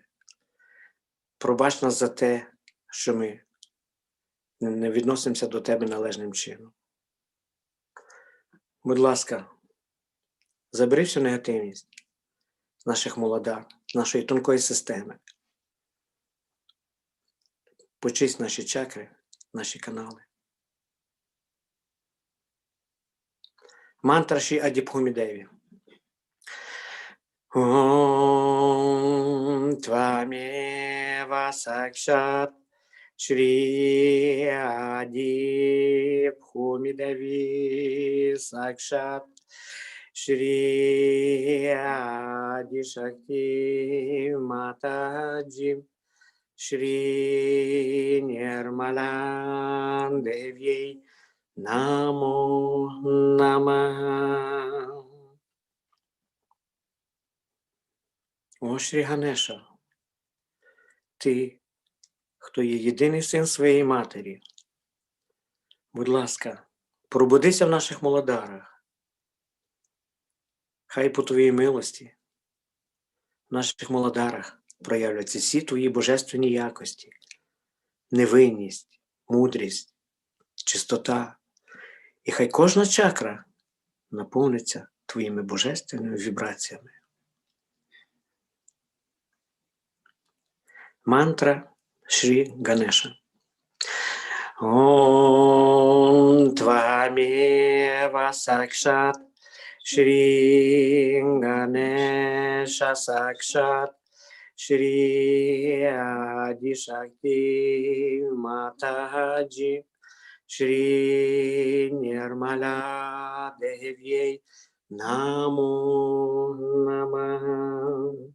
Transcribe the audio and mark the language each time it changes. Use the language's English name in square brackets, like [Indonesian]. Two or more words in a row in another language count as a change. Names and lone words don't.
[Ukrainian] Пробач нас за те, що ми не відносимося до тебе належним чином. Будь ласка, забери всю негативність з наших молодар, з нашої тонкої системи. Почисть наші чакри, наші канали. Мантра Шрі Адіпхумідеві. [Sanskrit] ॐ त्वमेव साक्षात् श्री आदिभूमिदेवी साक्षात् श्री आदि शक्ति माताजी श्री निर्मला देव्यै नमो नमः. [Ukrainian] О, Шрі Ганеша, ти, хто є єдиний син своєї матері, Будь ласка, пробудися в наших молодарах. Хай по Твоїй милості в наших молодарах проявляться всі Твої божественні якості, невинність, мудрість, чистота. І хай кожна чакра наповниться Твоїми божественними вібраціями. Мантра Шрі Ганеша. [Sanskrit] ॐ त्वमेव साक्षात् श्री गणेश साक्षात् श्री आदि शक्ति माताजी श्री निर्मला देव्यै नमो नमः.